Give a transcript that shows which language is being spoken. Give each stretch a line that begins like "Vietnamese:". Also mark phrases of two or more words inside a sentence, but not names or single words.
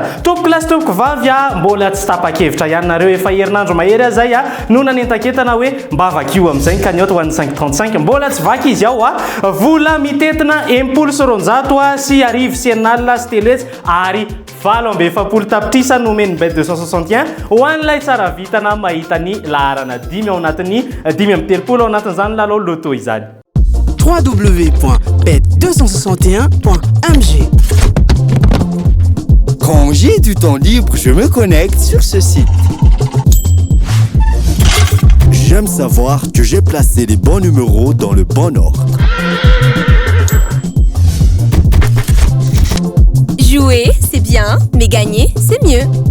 Malagasy: Tompoko lasy tompoko vavy mbola tsy tapa-kevitra ihany nareo efa herinandro mahery zay no nanentaketana hoe mba vakio amin'izay ka ny ho an'ny 535 mbola tsy vaky izy ao vola mitetina 900 sy arivo sy enalina sy teletsy ary valo amby efapolo tapitrisa no omeny bet 261 ho an'ilay tsara vitana mahita ny laharana 10 ao anatin'ny 10 amby telopolo ao anatin'izany lalao loto izany. www.bet261.mg.
French: Quand j'ai du temps libre, je me connecte sur ce site. J'aime savoir que j'ai placé les bons numéros dans le bon ordre. Jouer, c'est bien, mais gagner, c'est mieux.